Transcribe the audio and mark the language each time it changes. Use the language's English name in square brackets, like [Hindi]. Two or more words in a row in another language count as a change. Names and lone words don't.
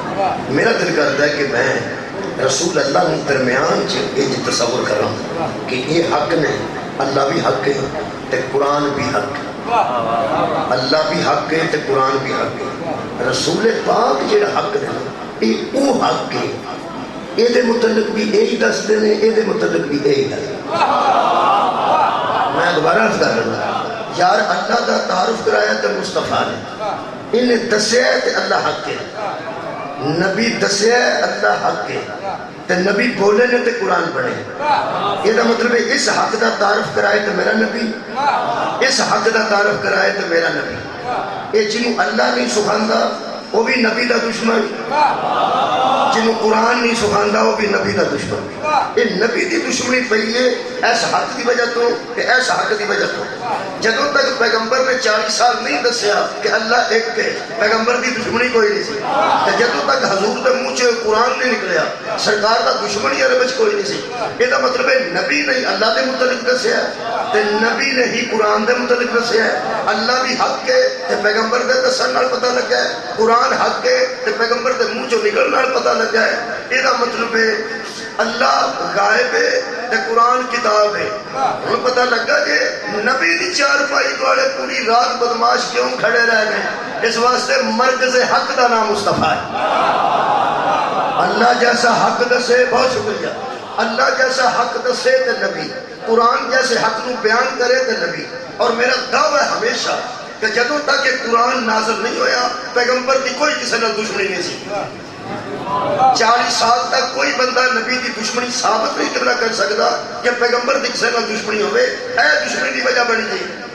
[Urdu] میرا دل کرتا ہے کہ میں رسول اللہ کے درمیان یہ تصور کر رہا ہوں کہ یہ حق نے، اللہ بھی حق ہے تے قرآن بھی حق ہے، اللہ بھی حق ہے تے قرآن بھی حق ہے، رسول پاک جڑا حق نے یہ وہ حق ہے، یہ متعلق بھی یہی دستے ہیں، یہ متعلق بھی یہی دستے۔ میں دوبارہ عرض کر رہا ہوں، یار اللہ کا تعارف کرایا تو مصطفیٰ نے، انہیں دسیا تے اللہ حق ہے، نبی دسیا اللہ حق ہے، تے نبی بولے نے تے قرآن پڑھے۔ [Punjabi] یہ مطلب ہے اس حق دا تعارف کرائے تو میرا نبی، اس حق دا تعارف کرائے تو میرا نبی۔ یہ جنہوں اللہ نہیں سکھاندا وہ بھی نبی دا دشمن، جنہوں قرآن نہیں سکھاندا وہ بھی نبی دا دشمن۔ یہ نبی دی دشمنی پئی ہے اس حق دی وجہ تو کہ اس حق دی وجہ تو۔ جدوں تک پیغمبر نے 40 سال نہیں دسیا کہ اللہ ایک ہے، پیغمبر دی دشمنی کوئی نہیں سی۔ تے جدوں تک حضور دے منہ چ قرآن نہیں نکلیا، سرکار دا دشمنی عرب وچ کوئی نہیں سی۔ یہ مطلب ہے نبی نے اللہ دے متعلق دسیا تے نبی نے ہی قرآن دے متعلق دسیا۔ اللہ بھی حق ہے تے پیغمبر دے دسن نال پتہ لگا ہے، قرآن حق ہے تے پیغمبر دے منہ چ نکلن نال پتہ لگا ہے۔ [Urdu] یہ مطلب ہے اللہ غائب ہے تے قرآن کتاب ہے۔ [Punjabi] ہن پتہ لگا کہ نبی دی چارپائی والے پوری رات بدماش کیوں کھڑے رہ گئے؟ اس واسطے مرکز حق دا نام مصطفیٰ ہے۔ اللہ جیسا حق دسے، بہت شکریہ، اللہ جیسا حق دسے تے نبی، قرآن جیسے حق نو بیان کرے تے نبی۔ اور میرا دعویٰ ہے ہمیشہ کہ جدوں تک کہ قرآن نازل نہیں ہویا پیغمبر کی کوئی کسی نال دشمنی نہیں سی۔ 40 سال تک کوئی بندہ نبی کی دشمنی ثابت نہیں کرنا کر سکتا کہ پیغمبر کی کسی نال دشمنی ہوئے، اے دشمنی کی وجہ بنی تھی۔